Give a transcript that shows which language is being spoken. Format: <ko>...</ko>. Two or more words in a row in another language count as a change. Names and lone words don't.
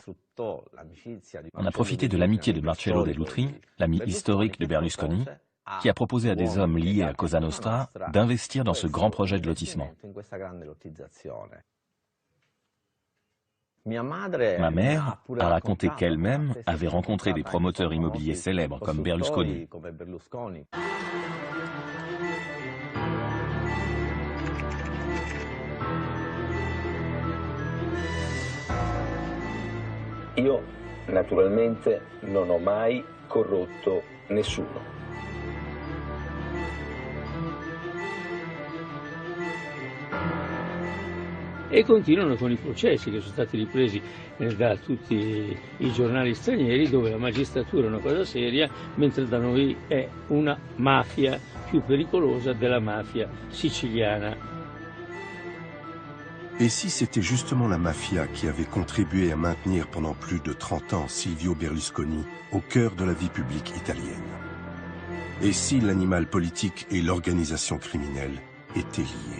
<fr>On a profité de l'amitié de Marcello Dell'Utri, l'ami historique de Berlusconi, qui a proposé à des hommes liés à Cosa Nostra d'investir dans ce grand projet de lotissement. Ma mère a raconté qu'elle-même avait rencontré des promoteurs immobiliers célèbres comme Berlusconi.</fr> <it>Io, naturalmente, non ho mai corrotto nessuno. E continuano con i processi che sono stati ripresi da tutti i giornali stranieri, dove la magistratura è una cosa seria, mentre da noi è una mafia più pericolosa della mafia siciliana.</it> <fr>Et si c'était justement la mafia qui avait contribué à maintenir pendant plus de 30 ans Silvio Berlusconi au cœur de la vie publique italienne? Et si l'animal politique et l'organisation criminelle étaient liés?</fr>